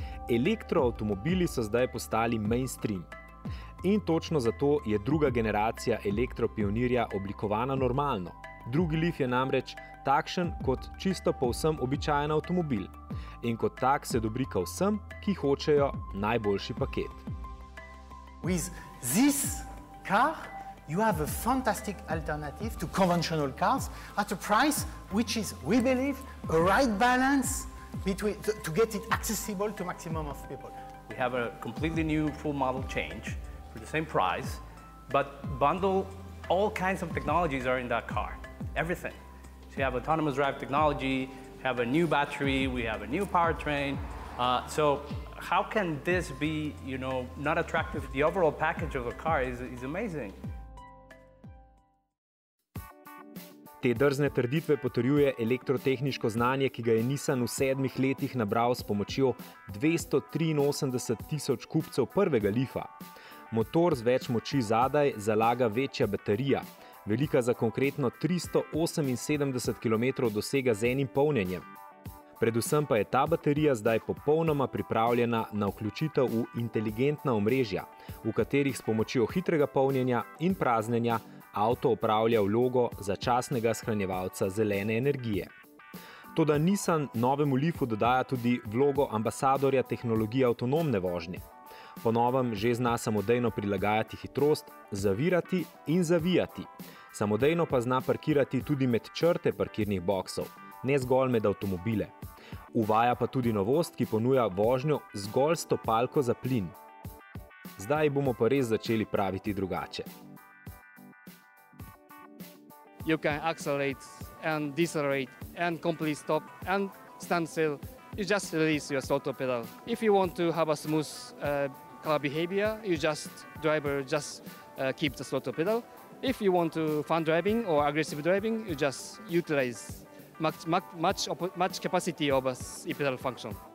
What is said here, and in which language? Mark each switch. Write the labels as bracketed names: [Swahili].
[Slovenian] Elektroavtomobili so zdaj postali mainstream. In točno zato je druga generacija elektropionirja oblikovana normalno. Drugi Leaf je namreč takšen kot čisto povsem običajen avtomobil. In kot tak se dobrika vsem, ki hočejo najboljši paket. [English] With this car, you have a fantastic alternative to conventional cars at a price which is, we believe, a right balance between to get it accessible to maximum of people. We have a completely new full model change for the same price, but bundle all kinds of technologies are in that car, everything. So you have autonomous drive technology, have a new battery, we have a new powertrain. So how can this be, not attractive? The overall package of a car is amazing. [Slovenian] Te drzne trditve potrjuje elektrotehniško znanje, ki ga je Nissan v 7 letih nabral s pomočjo 283.000 kupcev prvega Leafa. Motor z več moči zadaj zalaga večja baterija, velika za konkretno 378 km dosega z enim polnjenjem. Predvsem pa je ta baterija zdaj popolnoma pripravljena na vključitev v inteligentna omrežja, v katerih s pomočjo hitrega polnjenja in praznjenja avto opravlja vlogo začasnega shranjevalca zelene energije. Toda Nissan novemu Leafu dodaja tudi vlogo ambasadorja tehnologije avtonomne vožnje. Po novem že zna samodejno prilagajati hitrost, zavirati in zavijati. Samodejno pa zna parkirati tudi med črte parkirnih boksov, ne zgolj med avtomobile. Uvaja pa tudi novost, ki ponuja vožnjo zgolj s stopalko za plin. Zdaj bomo pa res začeli praviti drugače. [English] You can accelerate and decelerate and complete stop and stand still. You just release your throttle pedal. If you want to have a smooth car behavior, driver just keep the throttle pedal. If you want to fun driving or aggressive driving, you just utilize much capacity of a e-pedal function.